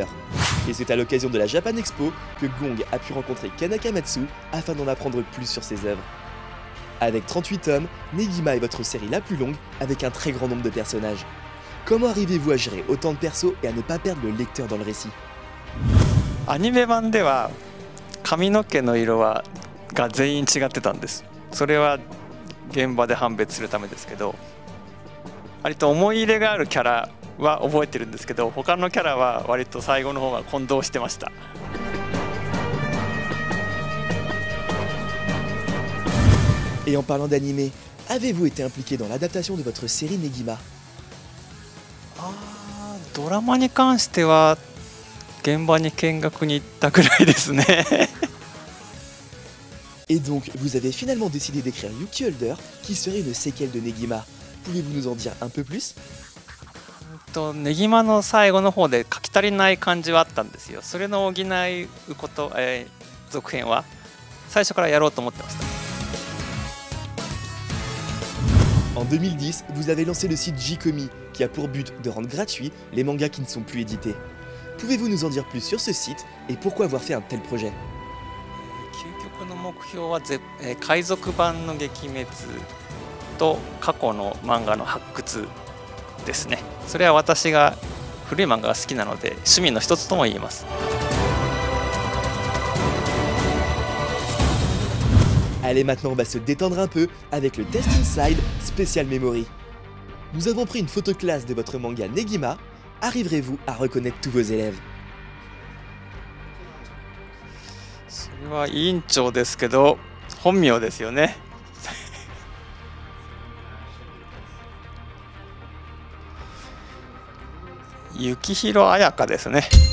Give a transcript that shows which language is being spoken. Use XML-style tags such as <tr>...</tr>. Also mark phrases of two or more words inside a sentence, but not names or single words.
<fr>Et c'est à l'occasion de la Japan Expo que Gong a pu rencontrer Ken Akamatsu afin d'en apprendre plus sur ses œuvres. Avec 38 tomes, Negima est votre série la plus longue avec un très grand nombre de personnages. Comment arrivez-vous à gérer autant de persos et à ne pas perdre le lecteur dans le récit?</fr> <ja>アニメ版では髪の毛の色が全員違ってたんです。それは現場で判別するためですけど、割と思い入れがあるキャラは覚えてるんですけど、他のキャラは割と最後の方が混同してました。</ja> <fr>Et en parlant d'anime, avez-vous été impliqué dans l'adaptation de votre série Negima?</fr> <ja>ドラマに関しては現場に見学に行ったくらいですね。</ja> <fr>Et donc, vous avez finalement décidé d'écrire Yuki Holder, qui serait une séquelle de Negima. Pouvez-vous nous en dire un peu plus?</fr> <ja>ネギマの最後の方で書き足りない感じはあったんですよ。それの補うこと、続編は最初からやろうと思ってました。</ja> <fr>En 2010, vous avez lancé le site J-Comi, qui a pour but de rendre gratuits les mangas qui ne sont plus édités. Pouvez-vous nous en dire plus sur ce site et pourquoi avoir fait un tel projet?</fr> <ja>究極の目標は海賊版の撃滅と過去の漫画の発掘ですね。それは私が古い漫画が好きなので趣味の一つとも言えます。</ja> <fr>Allez, maintenant on va se détendre un peu avec le Test Inside Special Memory. Nous avons pris une photo classe de votre manga Negima. Arriverez-vous à reconnaître tous vos élèves?</fr> <ja>それは委員長ですけど本名ですよね。幸宏彩香ですね。</ja>